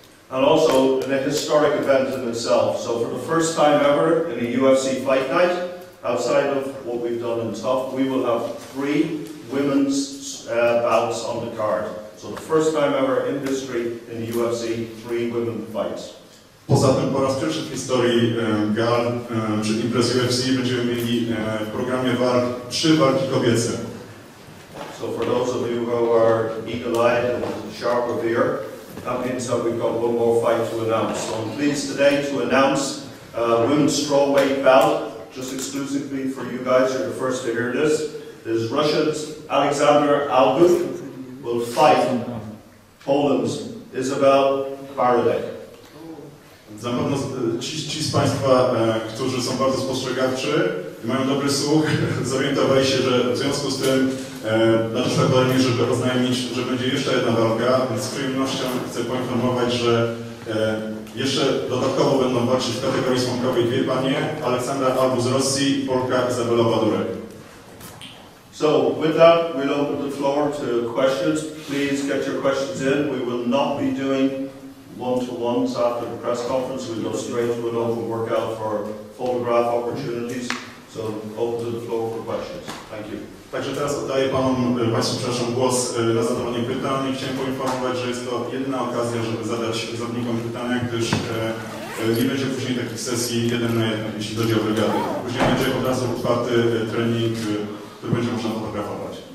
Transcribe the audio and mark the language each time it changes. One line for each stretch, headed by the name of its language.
English: And also an historic event in itself. So for the first time ever in a UFC Fight Night, outside of what we've done in TUF, we will have 3 women's bouts on the card. So the first time ever in history in the UFC, 3 women fights.
Polish: Poza tym po raz pierwszy w historii gal czy imprez UFC będziemy mieli w programie walk 3 walki kobiece.
English: So for those of you who are eagle-eyed and sharp of ear, that means that we've got one more fight to announce. So I'm pleased today to announce women's strawweight bout, just exclusively for you guys. You're the first to hear this. Is Russia's Alexander Albuk will fight Poland's Isabel Baradek.
Polish: Na pewno ci z Państwa, którzy są bardzo spostrzegawczy i mają dobry słuch, zorientowali się, że w związku z tym nadeszła kolej, żeby oznajmić, że będzie jeszcze jedna walka, więc z przyjemnością chcę poinformować, że jeszcze dodatkowo będą walczyć w kategorii słomkowej dwie panie, Aleksandra Albu z Rosji i Polka Izabela Badurek.
English: So with that, we'll open the floor to questions. Please get your questions in. We will not be doing one-to-ones after the press conference. We'll go straight to an open workout for photograph opportunities. So open to the floor for questions. Thank you.
Polish: Także teraz oddaję Państwu przepraszam, głos na zadawanie pytań i chciałem poinformować, że jest to jedyna okazja, żeby zadać zawodnikom pytania, gdyż nie będzie później takich sesji 1 na 1, jeśli chodzi o brygady. Później będzie od razu otwarty trening, który będzie można fotografować.